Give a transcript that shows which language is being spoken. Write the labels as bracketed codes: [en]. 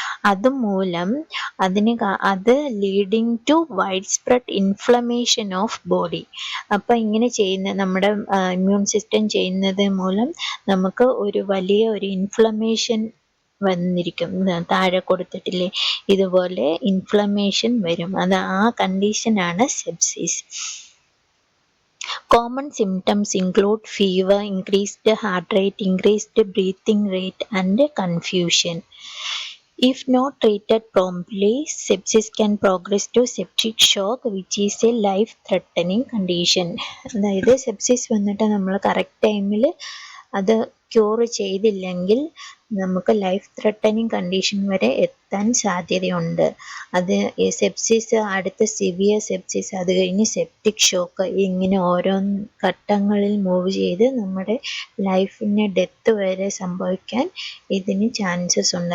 [ml] അതുമൂലം അത് [en] Leading to wide spread inflammation of body. [ml] അപ്പം ഇങ്ങനെ ചെയ്യുന്ന നമ്മുടെ ഇമ്മ്യൂൺ സിസ്റ്റം ചെയ്യുന്നത് മൂലം നമുക്ക് ഒരു വലിയ ഒരു ഇൻഫ്ലമേഷൻ വന്നിരിക്കും. താഴെ കൊടുത്തിട്ടില്ലേ, ഇതുപോലെ ഇൻഫ്ലമേഷൻ വരും. അത് ആ കണ്ടീഷനാണ് sepsis. [en] Common symptoms include fever, increased heart rate, increased breathing rate, and confusion. If not treated promptly, sepsis can progress to septic shock, which is a life-threatening condition. [ml] അതായത് സെപ്സിസ് വന്നിട്ട് നമ്മൾ കറക്റ്റ് ടൈമിൽ അത് cure ചെയ്തില്ലെങ്കിൽ നമുക്ക് life threatening condition വരെ എത്താൻ സാധ്യതയുണ്ട്. അത് സെപ്സിസ്, അടുത്ത സിവിയർ സെപ്സിസ്, അത് കഴിഞ്ഞ് സെപ്റ്റിക് ഷോക്ക്, ഇങ്ങനെ ഓരോ ഘട്ടങ്ങളിൽ മൂവ് ചെയ്ത് നമ്മുടെ ലൈഫിന് ഡെത്ത് വരെ സംഭവിക്കാൻ ഇതിന് ചാൻസസ് ഉണ്ട്.